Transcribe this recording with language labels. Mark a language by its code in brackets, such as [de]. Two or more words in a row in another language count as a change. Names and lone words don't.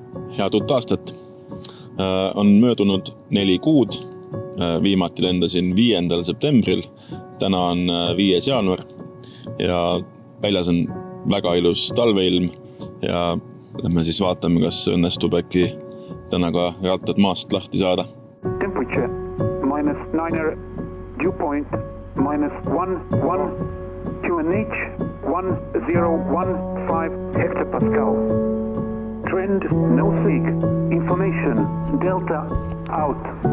[et] Head uut aastat. On möödunud 4 kuud. Viimati lendasin 5. septembril. Täna on 5. jaanuar ja väljas on väga ilus talveilm ja lähme siis vaatame, kas õnnestub äkki täna ka rattad maast lahti saada. [en] Temperature -9, dew point -1, QNH 1015 hectopascal. Trend no seek. Information Delta out.